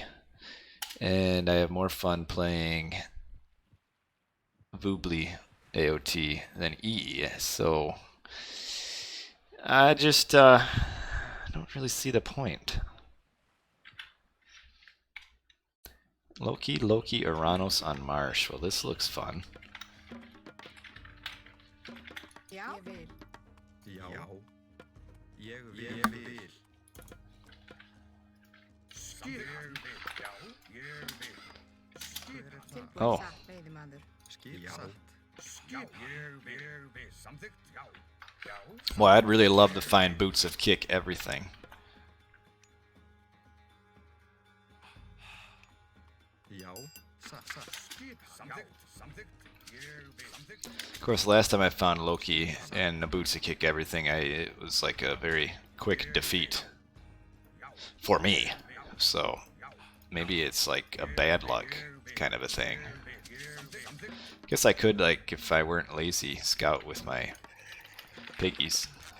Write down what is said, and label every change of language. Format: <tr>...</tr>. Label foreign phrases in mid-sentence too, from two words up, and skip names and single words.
<en>And I have more fun playing Voobly AOT than EE. So I just don't really see the point. Loki, Uranus on Mars. Well, this looks fun.</en> <is>Já. Já. Ég vil. Skip. Já. Ég vil. Skip.</is> <en>Oh.</en> <is>Veiðimaður. Skip satt. Skip. Ég vil. Samþykkt. Já. Já.</is> <en>Well, I'd really love to find boots of kick everything.</en> <is>Já. Satt. Skip. Samþykkt. Samþykkt. Ég vil. Samþykkt.</is> <en>Of course, last time I found Loki and the boots of kick everything, it was like a very quick defeat for me. So maybe it's like a bad luck kind of a thing. Guess I could, like, if I weren't lazy, scout with my piggies.</en>